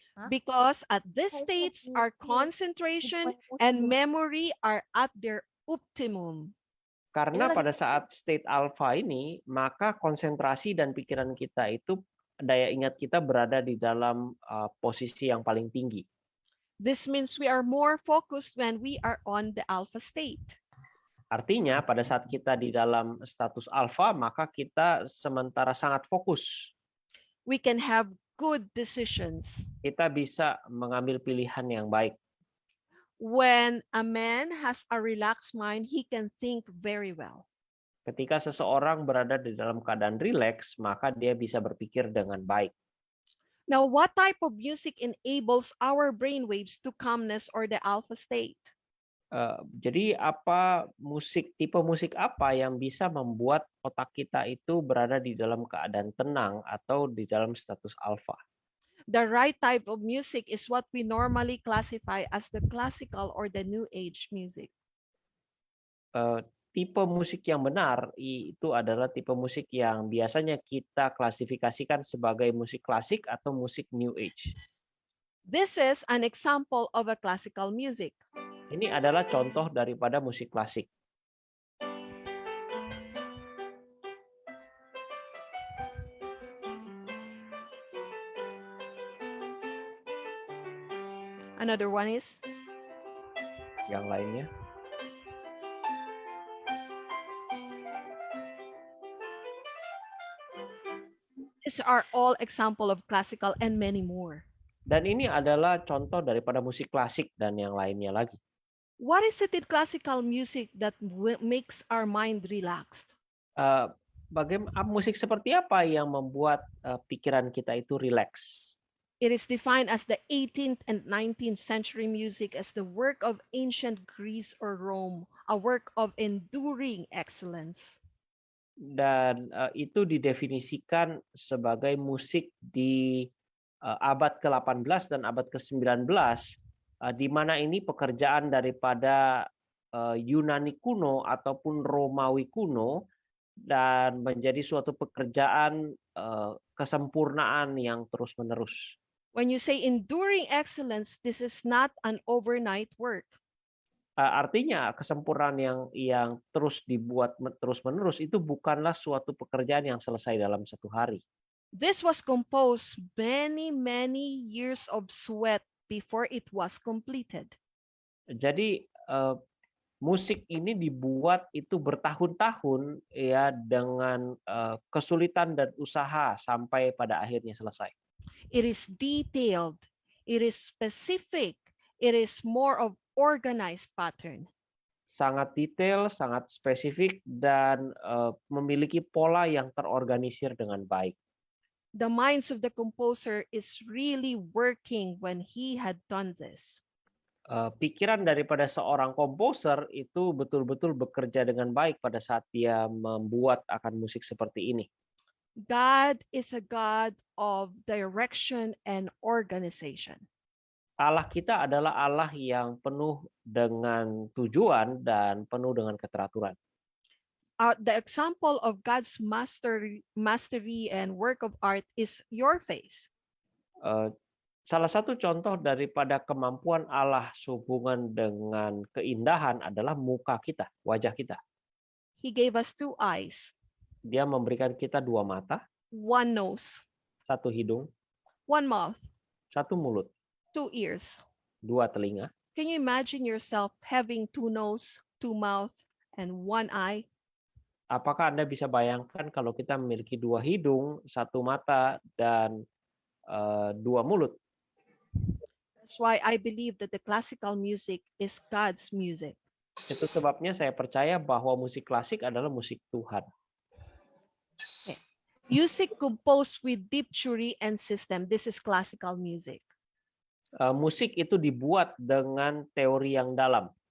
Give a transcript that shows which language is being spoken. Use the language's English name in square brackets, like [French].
[English] Because at this states, our concentration and memory are at their optimum. [Indonesian] Karena pada saat state alpha ini, maka konsentrasi dan pikiran kita itu, daya ingat kita berada di dalam posisi yang paling tinggi. [English] This means we are more focused when we are on the alpha state. [Indonesian] Artinya pada saat kita di dalam status alpha, maka kita sementara sangat fokus. [English] We can have good decisions. [Indonesian] Kita bisa mengambil pilihan yang baik. [English] When a man has a relaxed mind, he can think very well. [Indonesian] Ketika seseorang berada di dalam keadaan rileks, maka dia bisa berpikir dengan baik. [English] Now, what type of music enables our brain waves to calmness or the alpha state? [Indonesian] Jadi tipe musik apa yang bisa membuat otak kita itu berada di dalam keadaan tenang atau di dalam status alfa? [English] The right type of music is what we normally classify as the classical or the new age music. [Indonesian] Tipe musik yang benar itu adalah tipe musik yang biasanya kita klasifikasikan sebagai musik klasik atau musik new age. [English] This is an example of a classical music. [Indonesian] Ini adalah contoh daripada musik klasik. [English] Another one is? [Indonesian] Yang lainnya. [English] These are all example of classical and many more. [Indonesian] Dan ini adalah contoh daripada musik klasik dan yang lainnya lagi. [English] What is it in classical music that makes our mind relaxed? [Indonesian] Bagaimana musik seperti apa yang membuat pikiran kita itu rileks? [English] It is defined as the 18th and 19th century music as the work of ancient Greece or Rome, a work of enduring excellence. [Indonesian] Dan itu didefinisikan sebagai musik di abad ke-18 dan abad ke-19, di mana ini pekerjaan daripada Yunani kuno ataupun Romawi kuno dan menjadi suatu pekerjaan kesempurnaan yang terus-menerus. [English] When you say enduring excellence, this is not an overnight work. [Indonesian] Artinya kesempurnaan yang terus dibuat terus-menerus itu bukanlah suatu pekerjaan yang selesai dalam satu hari. [English] This was composed many years of sweat before it was completed. [Indonesian] Jadi musik ini dibuat itu bertahun-tahun, ya, dengan kesulitan dan usaha sampai pada akhirnya selesai. [English] It is detailed, it is specific, it is more of organized pattern. [Indonesian] Sangat detail, sangat spesifik, dan memiliki pola yang terorganisir dengan baik. [English] The minds of the composer is really working when he had done this. [Indonesian] Pikiran daripada seorang komposer itu betul-betul bekerja dengan baik pada saat dia membuat akan musik seperti ini. [English] God is a God of direction and organization. [Indonesian] Allah kita adalah Allah yang penuh dengan tujuan dan penuh dengan keteraturan. [English] The example of God's mastery and work of art is your face. [Indonesian] Salah satu contoh daripada kemampuan Allah sehubungan dengan keindahan adalah muka kita, wajah kita. [English] He gave us 2 eyes. [Indonesian] Dia memberikan kita 2 mata, [English] 1 nose, [Indonesian] 1 hidung, [English] 1 mouth, [Indonesian] 1 mulut, [English] 2 ears, [Indonesian] 2 telinga, [English] Can you imagine yourself having two nose, two mouth, and one eye? [Indonesian] Apakah Anda bisa bayangkan kalau kita memiliki dua hidung, satu mata, dan dua mulut? [English] That's why I believe that the classical music is God's music. [Indonesian] Itu sebabnya saya percaya bahwa musik klasik adalah musik Tuhan. [English] Music composed with deep theory and system. This is classical music. [Indonesian] Musik itu dibuat dengan teori yang dalam.